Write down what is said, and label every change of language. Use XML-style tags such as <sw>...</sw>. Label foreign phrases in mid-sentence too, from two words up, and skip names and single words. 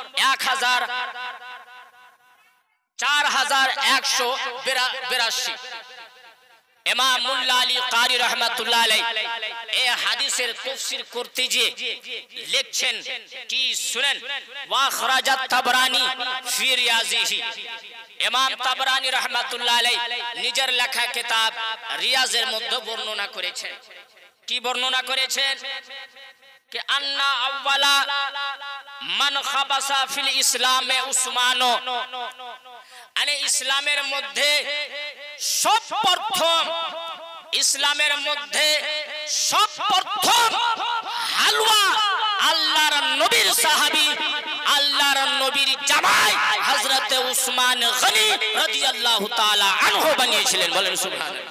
<bn>4182 ইমাম মুল্লা আলী কারি রাহমাতুল্লাহ আলাইহি এই হাদিসের তাফসীর করতে গিয়ে লিখছেন কি শুনেন,</bn> <ar>وأخرج الطبراني في رياضه,</ar> <bn>ইমাম তাবরানী রাহমাতুল্লাহ আলাইহি নিজের লেখা কিতাব রিয়াজের মধ্যে বর্ণনা করেছেন। কি বর্ণনা করেছেন?</bn> <ar>أن أول من خبص في الإسلام عثمان,</ar> <bn>যানি ইসলামের মধ্য সব প্রথম, ইসলামের মধ্য সব প্রথম হালুয়া আল্লাহর নবীর সাহাবী, আল্লাহর নবীর জামাই হযরত উসমান গনি রাদিয়াল্লাহু তাআলা আনহু বানিয়েছিলেন। বলেন সুবহানাল্লাহ।</bn>